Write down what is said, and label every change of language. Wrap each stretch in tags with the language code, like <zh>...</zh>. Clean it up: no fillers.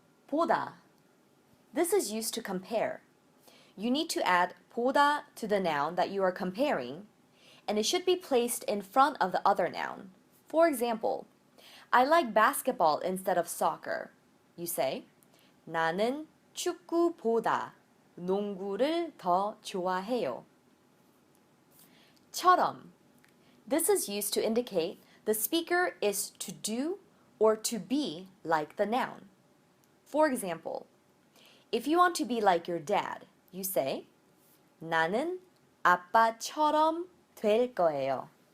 <en>보다. This is used to compare. You need to add 보다 to the noun that you are comparing, and it should be placed in front of the other noun. For example, I like basketball instead of soccer. You say,</en> <ko>나는 축구보다 농구를 더 좋아해요. 처럼.</ko> <en>This is used to indicate the speaker is to do or to be like the noun. For example, if you want to be like your dad, you say,</en> <ko>나는 아빠처럼 될 거예요.</ko>